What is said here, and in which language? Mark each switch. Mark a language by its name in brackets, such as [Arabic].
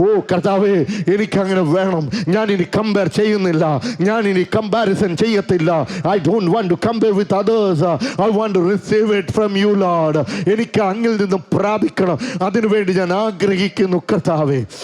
[Malayalam] കർത്താവേ, എനിക്കങ്ങനെ വേണം. ഞാൻ ഇനി കമ്പയർ ചെയ്യുന്നില്ല, ഞാൻ ഇനി കമ്പാരിസൺ ചെയ്യത്തില്ല. [English] I don't want to compare with others. I want to receive it from you, Lord. [Malayalam] എനിക്ക് അങ്ങിൽ നിന്നും പ്രാപിക്കണം. അതിനുവേണ്ടി ഞാൻ ആഗ്രഹിക്കുന്നു കർത്താവേ.